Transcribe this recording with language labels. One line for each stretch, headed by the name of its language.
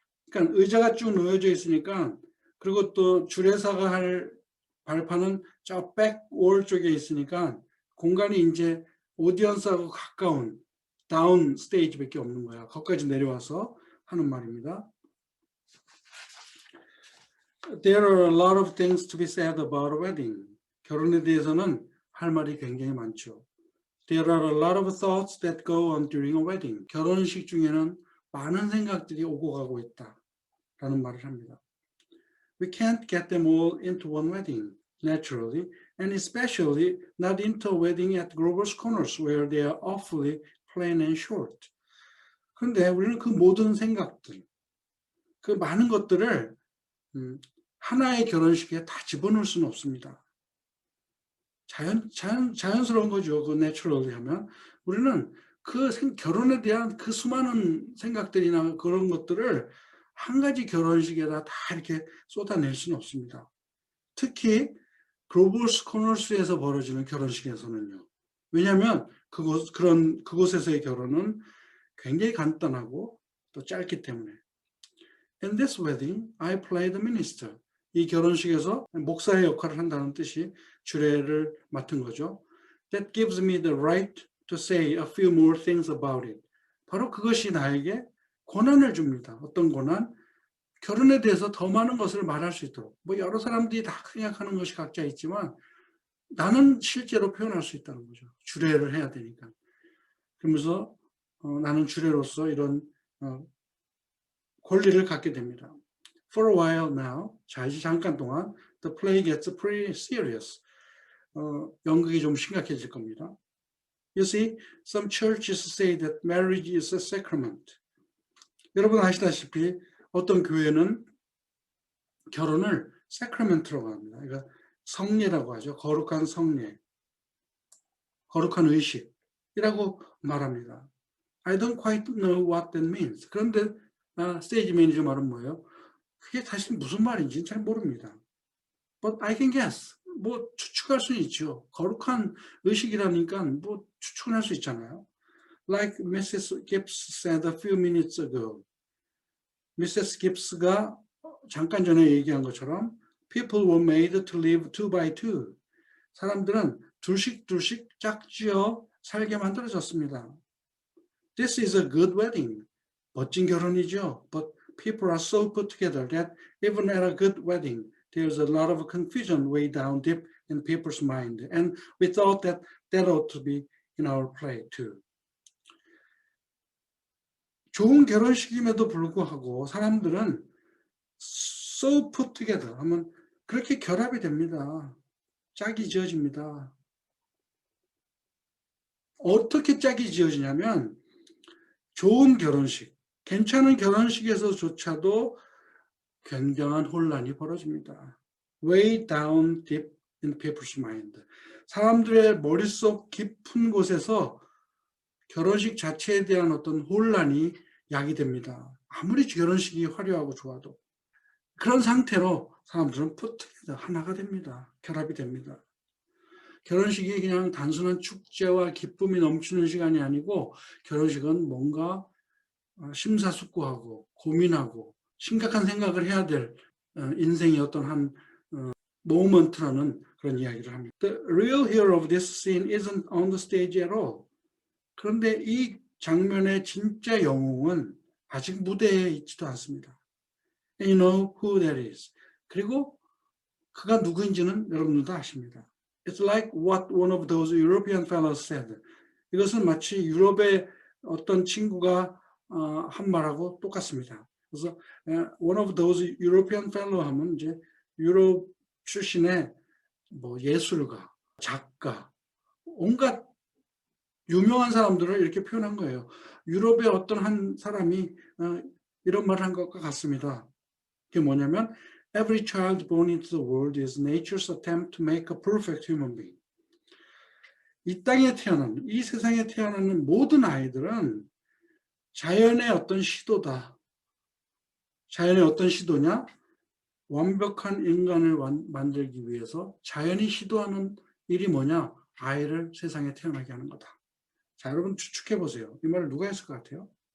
Korean: 그러니까 의자가 쭉 놓여져 있으니까, 그리고 또 주례사가 할 발판은 저 백월 쪽에 있으니까 공간이 이제 오디언스하고 가까운 다운 스테이지밖에 없는 거야. 거기까지 내려와서 하는 말입니다.
English: There are a lot of things to be said about a wedding.
Korean: 결혼에 대해서는 할 말이 굉장히 많죠.
English: There are a lot of thoughts that go on during a wedding.
Korean: 결혼식 중에는 많은 생각들이 오고 가고 있다라는 말을 합니다.
English: We can't get them all into one wedding, naturally, and especially not into a wedding at Grover's Corners, where they are awfully plain and short.
Korean: 그런데 우리는 그 모든 생각들, 그 많은 것들을 하나의 결혼식에 다 집어넣을 수는 없습니다. 자연스러운 거죠. 그 naturally 하면. 우리는 그 결혼에 대한 그 수많은 생각들이나 그런 것들을 한 가지 결혼식에다 다 이렇게 쏟아낼 수는 없습니다. 특히 그로버스 코너스에서 벌어지는 결혼식에서는요. 왜냐하면 그곳에서의 결혼은 굉장히 간단하고 또 짧기 때문에.
English: In this wedding, I play the minister.
Korean: 이 결혼식에서 목사의 역할을 한다는 뜻이 주례를 맡은 거죠. That gives me the right to say a few more things about it. 바로 그것이 나에게 권한을 줍니다. 어떤 권한? 결혼에 대해서 더 많은 것을 말할 수 있도록. 뭐 여러 사람들이 다 생각하는 것이 각자 있지만 나는 실제로 표현할 수 있다는 거죠. 주례를 해야 되니까. 그러면서 나는 주례로서 이런 권리를 갖게 됩니다.
English: For a while now,
Korean: 자 이제 잠깐 동안
English: the play gets pretty serious.
Korean: 연극이 좀 심각해질 겁니다.
English: You see, some churches say that marriage is a sacrament.
Korean: 여러분 아시다시피 어떤 교회는 결혼을 sacrament라고 합니다. 그러니까 성례라고 하죠. 거룩한 성례, 거룩한 의식이라고 말합니다.
English: I don't quite know what that means.
Korean: 그런데 스테이지 매니저 말은 뭐예요? 그게 사실 무슨 말인지 잘 모릅니다.
English: But I can guess.
Korean: 뭐 추측할 수 있죠. 거룩한 의식이라니까 뭐 추측을 할 수 있잖아요.
English: Like Mrs. Gibbs said a few minutes ago. Mrs.
Korean: Gibbs가 잠깐 전에 얘기한 것처럼
English: people were made to live two by two.
Korean: 사람들은 둘씩 짝지어 살게 만들어졌습니다.
English: This is a good wedding.
Korean: 멋진 결혼이죠.
English: But people are so put together that even at a good wedding, there's a lot of confusion way down deep in people's mind. And we thought that ought to be in our play too.
Korean: 좋은 결혼식임에도 불구하고 사람들은
English: so put together
Korean: 하면 그렇게 결합이 됩니다. 짝이 지어집니다. 어떻게 짝이 지어지냐면 좋은 결혼식, 괜찮은 결혼식에서조차도 굉장한 혼란이 벌어집니다.
English: Way down deep in people's mind.
Korean: 사람들의 머릿속 깊은 곳에서 결혼식 자체에 대한 어떤 혼란이 야기됩니다. 아무리 결혼식이 화려하고 좋아도. 그런 상태로 사람들은 푸트게더 하나가 됩니다. 결합이 됩니다. 결혼식이 그냥 단순한 축제와 기쁨이 넘치는 시간이 아니고 결혼식은 뭔가 심사숙고하고 고민하고 심각한 생각을 해야 될 인생의 어떤 한 모먼트라는 그런 이야기를 합니다.
English: The real hero of this scene isn't on the stage at all.
Korean: 그런데 이 장면의 진짜 영웅은 아직 무대에 있지도 않습니다.
English: And you know who that is.
Korean: 그리고 그가 누구인지는 여러분들도 아십니다.
English: It's like what one of those European fellows said.
Korean: 이것은 마치 유럽의 어떤 친구가 한 말하고 똑같습니다. 그래서
English: one of those European fellow
Korean: 하면 이제 유럽 출신의 뭐 예술가, 작가, 온갖 유명한 사람들을 이렇게 표현한 거예요. 유럽의 어떤 한 사람이 이런 말을 한 것과 같습니다. 그게 뭐냐면
English: Every child born into the world is nature's attempt to make a perfect human being.
Korean: 이 땅에 태어난, 이 세상에 태어나는 모든 아이들은 자연의 어떤 시도다. 자연의 어떤 시도냐? 완벽한 인간을 만들기 위해서 자연이 시도하는 일이 뭐냐? 아이를 세상에 태어나게 하는 거다. 자, 여러분 추측해 보세요. 이 말을 누가 했을 것 같아요?